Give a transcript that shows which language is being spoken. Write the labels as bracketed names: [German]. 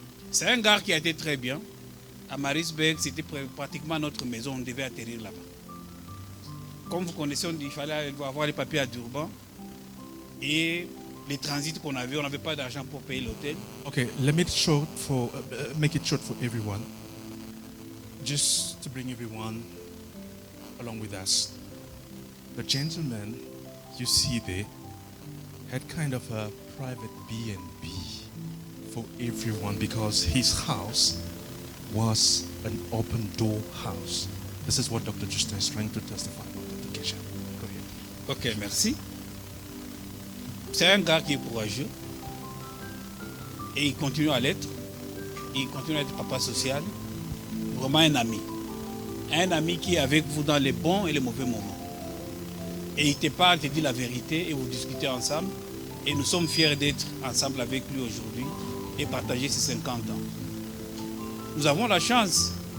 [French] C'est un gars qui a été très bien. À Marisberg, c'était pratiquement notre maison, on devait atterrir là-bas. Comme vous connaissez, il fallait avoir les papiers à Durban. Et les transits qu'on avait, on n'avait pas d'argent pour payer l'hôtel. [English] Okay, let me make it short for everyone. Just to bring everyone along with us. The gentleman you see there had kind of a private B&B for everyone because his house was an open door house. This is what Dr. Justin is trying to testify about Dr. Kegel. Go ahead. [French] Ok, merci. C'est un gars qui est courageux et il continue à l'être. Il continue à être papa social. Vraiment un ami. Un ami qui est avec vous dans les bons et les mauvais moments. Et il te parle, te dit la vérité et vous discutez ensemble. Et nous sommes fiers d'être ensemble avec lui aujourd'hui et partager ces 50 ans. Nous avons la chance.